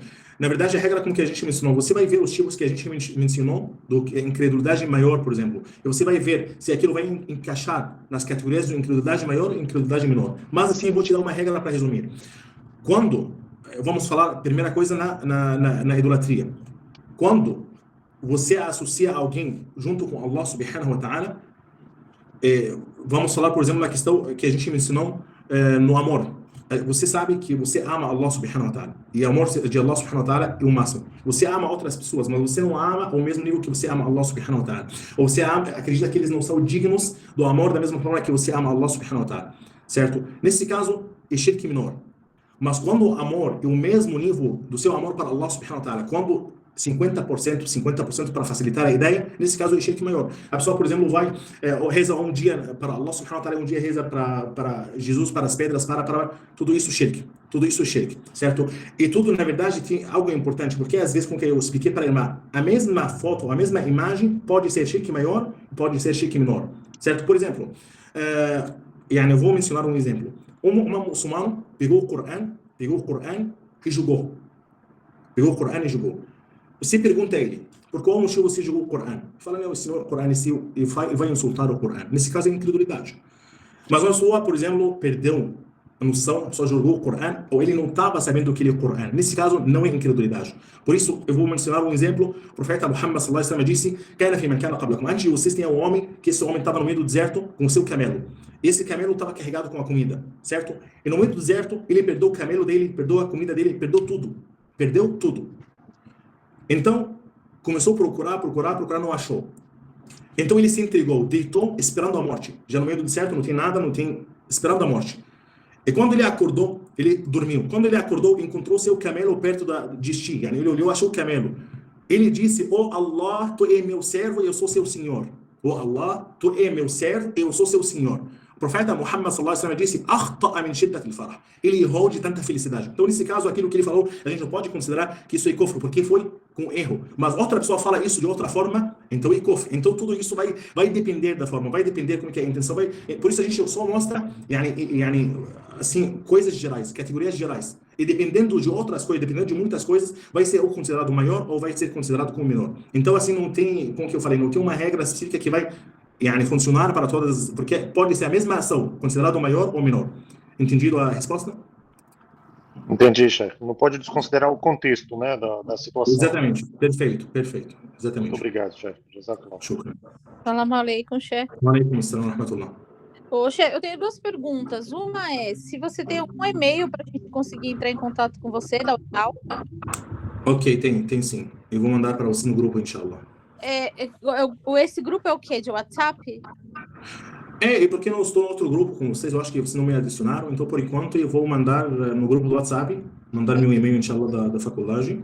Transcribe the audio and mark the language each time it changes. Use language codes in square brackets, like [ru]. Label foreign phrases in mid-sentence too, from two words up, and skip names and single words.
[pt] Na verdade, a regra como que a gente mencionou, você vai ver os tipos que a gente mencionou do que é incredulidade maior, por exemplo. E você vai ver se aquilo vai encaixar nas categorias de incredulidade maior e incredulidade menor. Mas assim, eu vou te dar uma regra para resumir. Vamos falar, primeira coisa, na idolatria. Quando você associa alguém junto com [ar] الله سبحانه وتعالى, [pt] vamos falar, por exemplo, na questão que a gente mencionou no amor. Você sabe que você ama [ar] الله سبحانه وتعالى. [pt] E o amor de [ar] الله سبحانه وتعالى [pt] é o máximo. Você ama outras pessoas, mas você não ama ao mesmo nível que você ama [ar] الله سبحانه وتعالى. [pt] Ou você acredita que eles não são dignos do amor da mesma forma que você ama [ar] الله سبحانه وتعالى. [pt] Certo? Nesse caso, é shirk menor. Mas quando o amor é o mesmo nível do seu amor para [ar] الله سبحانه وتعالى, [pt] quando 50% para facilitar a ideia, nesse caso é shirk maior. A pessoa, por exemplo, vai reza um dia para [ar] الله سبحانه وتعالى, [pt] um dia reza para Jesus, para as pedras, para tudo isso shirk. Tudo isso é shirk, certo? E tudo, na verdade, tem algo importante, porque às vezes, com que eu expliquei para a irmã, a mesma foto, a mesma imagem pode ser shirk maior, pode ser shirk menor, certo? Por exemplo, eu vou mencionar um exemplo. Um muçulmano pegou o Coran e jogou. Você pergunta a ele, por qual motivo você jogou o Coran? Fala, não, o Coran é seu e vai insultar o Coran. Nesse caso é incredulidade. Mas uma pessoa, por exemplo, perdeu a noção, a pessoa jogou o Coran, ou ele não estava sabendo o que é o Coran. Nesse caso, não é incredulidade. Por isso, eu vou mencionar um exemplo. O profeta Muhammad [ar] صلى الله عليه وسلم [pt] disse, antes de vocês tinha um homem, que esse homem estava no meio do deserto com o seu camelo. Esse camelo estava carregado com a comida, certo? E no meio do deserto, ele perdeu o camelo dele, perdeu a comida dele, perdeu tudo. Perdeu tudo. Então, começou a procurar, não achou. Então ele se entregou, deitou, esperando a morte. Já no meio do deserto, não tem nada, esperando a morte. E quando ele acordou, ele dormiu. Quando ele acordou, encontrou seu camelo perto de si. Ele olhou, achou o camelo. Ele disse, Allah, tu é meu servo e eu sou seu senhor. Allah, tu é meu servo e eu sou seu senhor. O profeta Muhammad [ar] صلى الله عليه وسلم [pt] disse, [ar] أخطأ من شدة الفرح. [pt] Ele errou de tanta felicidade. Então, nesse caso, aquilo que ele falou, a gente não pode considerar que isso é kufr, porque foi com erro. Mas outra pessoa fala isso de outra forma, então é kufr. Então, tudo isso vai depender da forma, vai depender como que é a intenção. Por isso, a gente só mostra, assim, coisas gerais, categorias gerais. E dependendo de outras coisas, dependendo de muitas coisas, vai ser ou considerado maior ou vai ser considerado como menor. Então, assim, não tem, como que eu falei, não tem uma regra específica que vai funcionar para todas, porque pode ser a mesma ação, considerado maior ou menor. Entendido a resposta? Entendi, chefe. Não pode desconsiderar o contexto, né, da situação. Exatamente. Perfeito. Exatamente. Muito obrigado, chefe. Jazakallah. Shukran. [ar] سلام عليكم, chefe. وعليكم السلام ورحمة الله. [pt] Ô, chefe, eu tenho duas perguntas. Uma é se você tem algum e-mail para a gente conseguir entrar em contato com você da UNAL. Ok, tem sim. Eu vou mandar para você no grupo, inshallah. Esse grupo é o quê? De WhatsApp? E porque não estou no outro grupo com vocês, eu acho que vocês não me adicionaram, então por enquanto eu vou mandar no grupo do WhatsApp, mandar meu e-mail, inshallah, da faculdade.